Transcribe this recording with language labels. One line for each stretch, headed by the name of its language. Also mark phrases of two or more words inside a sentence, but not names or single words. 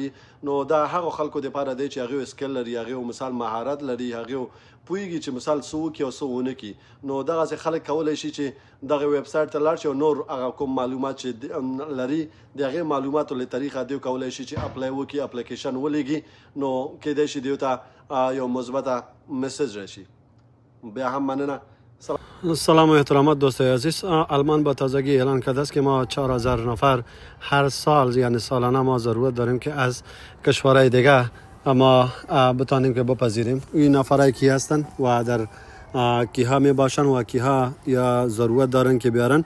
Pashto: نو دا هغو خلکو دپاره دی چې هغوی سکل لري، هغوی مثال مهارت لري، هغوی پوهېږي چې مثال څه وکړي او څه ونه کړي. نو دغسې خلک کولی شي چې دغه ویب سایټ ته لاړ شي او نور هغه کوم معلومات چې لري د هغې معلوماتو له طریقه دوی کولی شي چې اپلای وکړي، اپلیکیشن ولیږي. نو کیدای شي دوی ته یو مثبته مسیج راشي. بیا هم مننه.
Persian: سلام و احترامات دوستای عزیز. آلمان با تازگی اعلان کرده است که ما 4,000 نفر هر سال یعنی سالانه ما ضرورت داریم که از کشورهای دیگه ما بتانیم که بپذیریم. این نفرایی کی هستن و در کیها می باشن و کیها یا ضرورت دارن که بیارن.